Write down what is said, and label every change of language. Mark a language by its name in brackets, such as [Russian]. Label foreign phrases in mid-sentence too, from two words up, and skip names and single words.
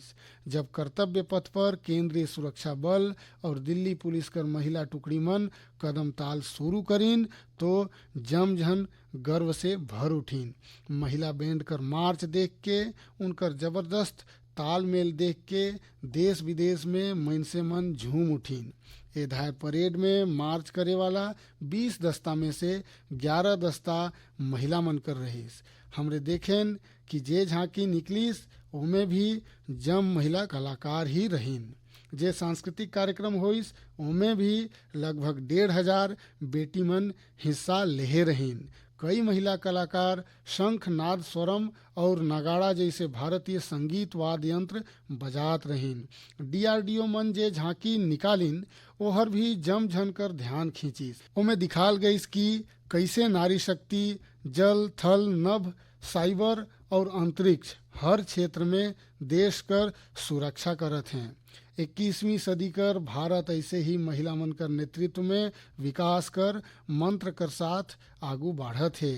[Surgujia] जब कर्तव्य पथ पर केंद्रीय सुरक्षा बल और दिल्ली पुलिस कर महिला टुकड़ी मन कदम ताल शुरू करीन तो जमझन गर्व से भर उठीन। महिला बैंड कर मार्च देख के, उनकर जबरदस्त तालमेल देख के देश विदेश में मनुष्य मन झूम उठीन। ये धाय परेड में मार्च करे वाला 20 दस्ता में से 11 दस्ता महिला मन कर रहीस। हमरे देखेन कि जे झांकी निकलीस उमे भी जम महिला कलाकार ही रहीन। जे सांस्कृतिक कार्यक्रम होइस उमे भी लगभग 1,500 बेटी मन हिस्सा लेहे रहीन। कई महिला कलाकार शंख, नाद, स्वरम और नगाड़ा जैसे भारतीय संगीत वाद्य यंत्र बजात रहीन। डीआरडीओ मन जे झांकी निकालिन ओहर भी जम झन कर ध्यान खींचिस। ओमे दिखाल गईस कि कैसे नारी शक्ति जल, थल, नभ, साइबर और अंतरिक्ष हर क्षेत्र में देश कर सुरक्षा करत हैं। 21वीं सदी कर भारत ऐसे ही महिला मन कर नेतृत्व में विकास कर मंत्र कर साथ आगू बढ़त है।